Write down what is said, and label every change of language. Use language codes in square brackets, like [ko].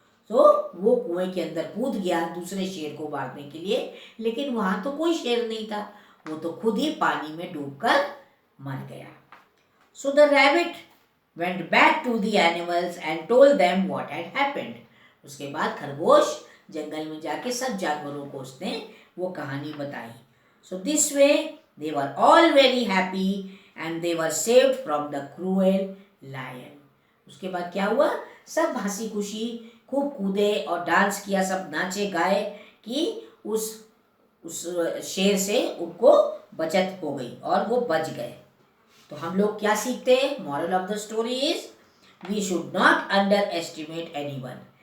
[hi] तो वो कुएं के अंदर कूद गया दूसरे शेर को मारने के लिए, लेकिन वहाँ तो कोई शेर नहीं था, वो तो खुद ही पानी में डूबकर मर गया. [en] So the rabbit went back to the animals and told them what had happened. [hi] उसके बाद खरगोश जंगल में जाके सब जानवरों को उसने वो कहानी बताई. [en] So this way they were all very happy and they were saved from the cruel lion. [hi] उसके बाद क्या हुआ? सब हंसी खुशी खूब कूदे और डांस किया, सब नाचे गाए कि उस शेर से उनको बचत हो गई और वो बच गए. तो हम लोग क्या सीखते हैं? [en] Moral of the story is we should not underestimate anyone.